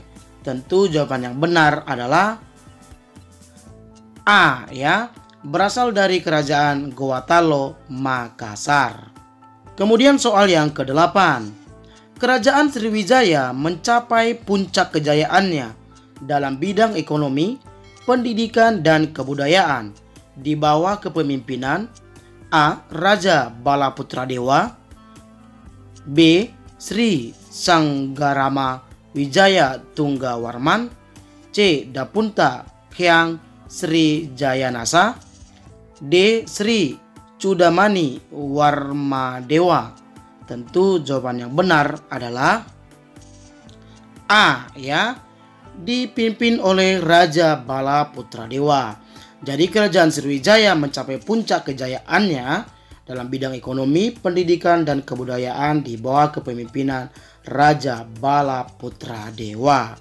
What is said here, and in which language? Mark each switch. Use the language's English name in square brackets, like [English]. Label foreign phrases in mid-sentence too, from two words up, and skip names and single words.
[Indonesian] Tentu jawaban yang benar adalah A ya, berasal dari kerajaan Gowatalo Makassar. Kemudian soal yang kedelapan, Kerajaan Sriwijaya mencapai puncak kejayaannya dalam bidang ekonomi, pendidikan, dan kebudayaan di bawah kepemimpinan A. Raja Balaputradewa, B. Sri Sanggarama Wijaya Tunggawarman, C. Dapunta Hyang Sri Jayanasa, D. Sri Chudamani Warmadewa. Tentu jawaban yang benar adalah A ya, dipimpin oleh Raja Balaputradewa. Jadi kerajaan Sriwijaya mencapai puncak kejayaannya dalam bidang ekonomi, pendidikan, dan kebudayaan di bawah kepemimpinan Raja Balaputradewa.